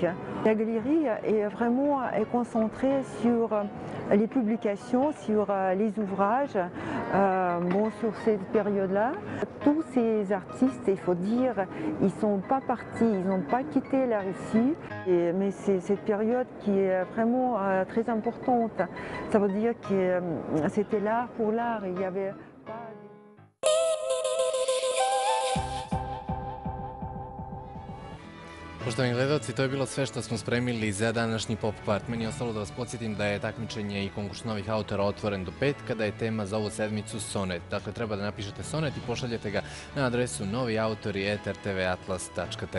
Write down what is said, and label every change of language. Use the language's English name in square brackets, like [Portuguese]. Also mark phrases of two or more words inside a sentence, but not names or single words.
[French] La galerie est vraiment concentrée sur les publications, sur les ouvrages, sur cette période-là. Tous ces artistes, il faut dire, ils ne sont pas partis, ils n'ont pas quitté la Russie, mais c'est cette période qui est vraiment très importante. Ça veut dire que c'était l'art pour l'art, il y avait pas... [Serbian] Poštovani gledalci, to je bilo sve što smo spremili za današnji Pop Kvart. Meni je ostalo da vas podsjetim da je takmičenje i konkurs novih autora otvoren do petka, da je tema za ovu sedmicu sonet. Dakle, treba da napišete sonet i pošaljete ga na adresu noviautori@rtvatlas.tv.